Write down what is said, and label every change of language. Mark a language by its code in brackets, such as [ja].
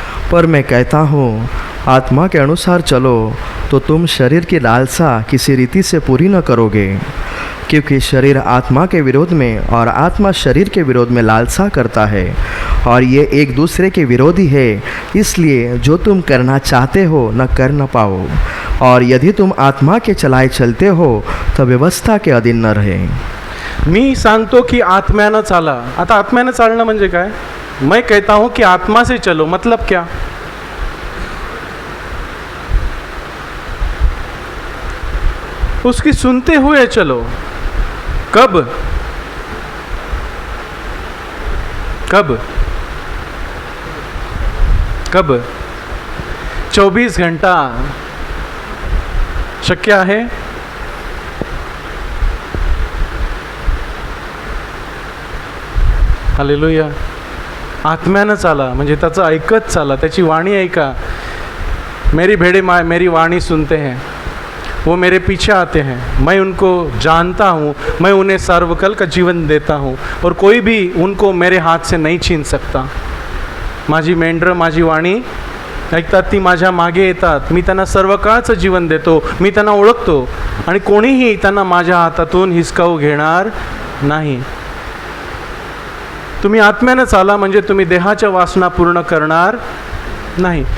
[hi] पर मैं कहता हूँ आत्मा के अनुसार चलो तो तुम शरीर की लालसा किसी रीति से पूरी न करोगे, क्योंकि शरीर आत्मा के विरोध में और आत्मा शरीर के विरोध में लालसा करता है, और ये एक दूसरे के विरोधी है. इसलिए जो तुम करना चाहते हो न कर न पाओ. और यदि तुम आत्मा के चलाए चलते हो तो व्यवस्था के अधीन न रहे. [mr] मी सांगतो की आत्म्यानं चाला. आता आत्म्यानं चालणं म्हणजे काय? [hi] मैं कहता हूं कि आत्मा से चलो. मतलब क्या? उसकी सुनते हुए चलो. कब? कब? कब? 24 घंटा [mr] शक्य आहे? हालेलुया. आत्म्यानं चाला म्हणजे त्याचं ऐकत चाला, त्याची वाणी ऐका. [hi] मेरी भेड़े मेरी वाणी सुनते हैं, वो मेरे पीछे आते हैं, मैं उनको जानता हूँ, मैं उन्हें सर्वकाल का जीवन देता हूँ और कोई भी उनको मेरे हाथ से नहीं छीन सकता. [mr] माझी मेंढरं माझी वाणी ऐकतात, ती माझ्या मागे येतात, मी त्यांना सर्व काळचं जीवन देतो, मी त्यांना ओळखतो आणि कोणीही त्यांना माझ्या हातातून हिसकावू घेणार नाही. तुम्ही आत्म्यानं चाला म्हणजे तुम्ही देहाच्या वासना पूर्ण करणार नाही.